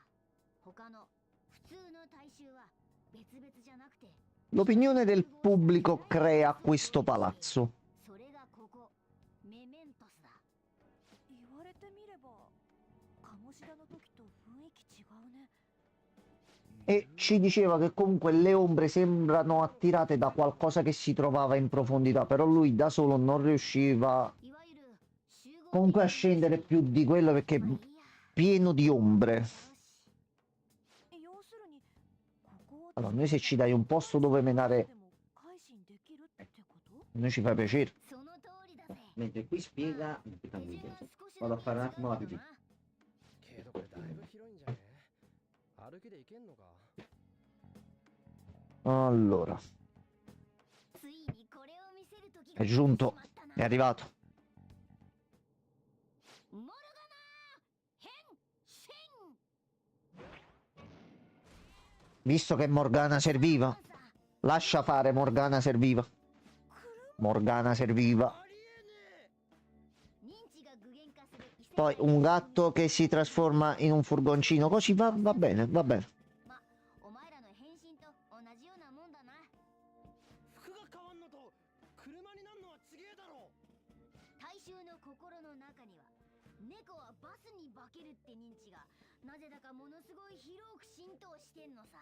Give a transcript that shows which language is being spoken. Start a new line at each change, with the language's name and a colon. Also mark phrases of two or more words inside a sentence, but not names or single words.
Japanese: 他の普通の大衆は別々じゃなくて、
Italian: L'opinione del pubblico crea questo palazzo.
Japanese: それがここメメントスだ。言われてみれば鴨志田の時と雰囲気違うね。
Italian: E ci diceva che comunque le ombre sembrano attirate da qualcosa che si trovava in profondità, però lui da solo non riusciva
Japanese: いわゆる集合
Italian: comunque a scendere più di quello perché è pieno di ombre.
Japanese: 要するにここを
Italian: Allora, noi se ci dai un posto dove menare,
Japanese: でも改心できるってこと？
Italian: noi ci fa piacere.
Japanese: その通りだぜ。
Italian: Mentre qui spiega, aspetta un video. Vado a fare un attimo la pipì.
Japanese: けどこれだいぶ広いんじゃね？歩きで行けんのか？
Italian: Allora,
Japanese: ついにこれを見せる時
Italian: è giunto, è arrivato.
Japanese: モルガナ変身
Italian: Visto che Morgana serviva, lascia fare Morgana serviva. Morgana serviva.
Japanese: 認知が具現化する異世界
Italian: Poi un gatto che si trasforma in un furgoncino, così va bene, va bene.
Japanese: ま、お前らの変身と同じようなもんだな。服が変わんのと車になんのは違えだろ。大衆の心の中には猫はバスに化けるって認知がなぜだかものすごい広く浸透してんのさ。